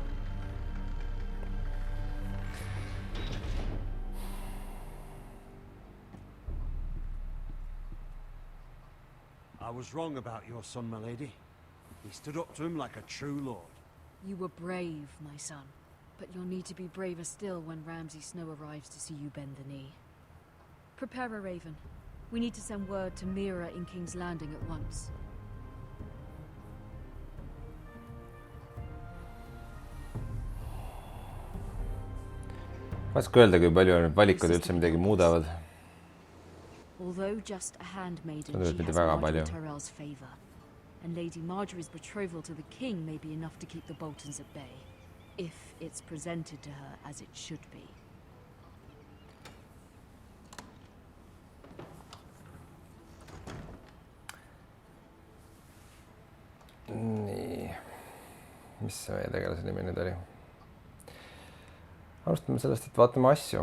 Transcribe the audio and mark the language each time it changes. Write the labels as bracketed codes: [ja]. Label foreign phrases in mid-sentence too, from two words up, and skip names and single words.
[en] I was wrong about your son, my lady. He stood up to him like a true lord. You were brave, my son. But you'll need to be braver still when Ramsay Snow arrives to see you bend the knee. Prepare a raven. We need to send word to Mira in King's Landing at once. [et] Raske öelda, kui palju need valikud üldse midagi muudavad. [en] Although just a handmaiden, [et] Tundub, et [en] she [et] mitte [en] has [et] väga Marjorie palju. [en] Tyrell's favor. And Lady Marjorie's betrothal to the king may be enough to keep the Boltons at bay, if it's presented to her as it should be. [et] Nii. Mis see meie tegelase nimi nüüd oli? Alustame sellest, et vaatame asju.